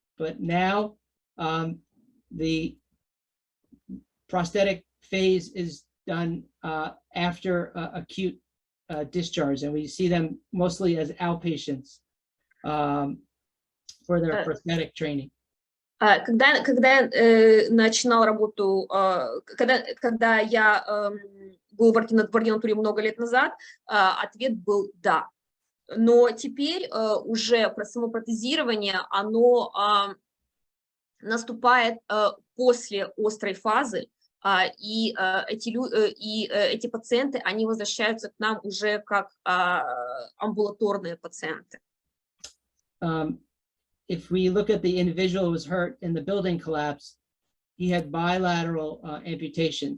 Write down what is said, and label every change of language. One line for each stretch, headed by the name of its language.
English: But now the prosthetic phase is done after acute discharge, and we see them mostly as outpatients for their prosthetic training.
Russian: Когда я начинал работу, когда я был в ординатуре много лет назад, ответ был да. Но теперь уже само протезирование, оно наступает после острой фазы, и эти пациенты, они возвращаются к нам уже как амбулаторные пациенты.
English: If we look at the individual who was hurt in the building collapse, he had bilateral amputation.